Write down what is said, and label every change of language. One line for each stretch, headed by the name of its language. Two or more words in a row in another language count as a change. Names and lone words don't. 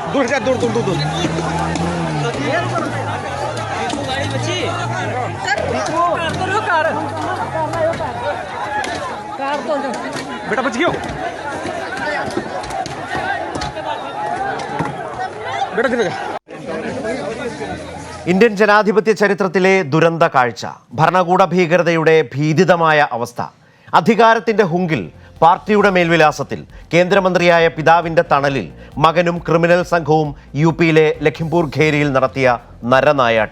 Hindi: दूर दूर दूर दूर बेटा बच गयो बेटा किधर
Malayalam: ഇന്ത്യൻ ജനാധിപത്യ ചരിത്രത്തിലെ ദുരന്ത കാഴ്ച. ഭരണകൂട ഭീകരതയുടെ ഭീതിതമായ അവസ്ഥ. അധികാരത്തിന്റെ ഹുങ്കിൽ പാർട്ടിയുടെ മേൽവിലാസത്തിൽ കേന്ദ്രമന്ത്രിയായ പിതാവിന്റെ തണലിൽ മകനും ക്രിമിനൽ സംഘവും യുപിയിലെ ലഖിംപൂർ ഖേരിയിൽ നടത്തിയ നരനായാട്ട്.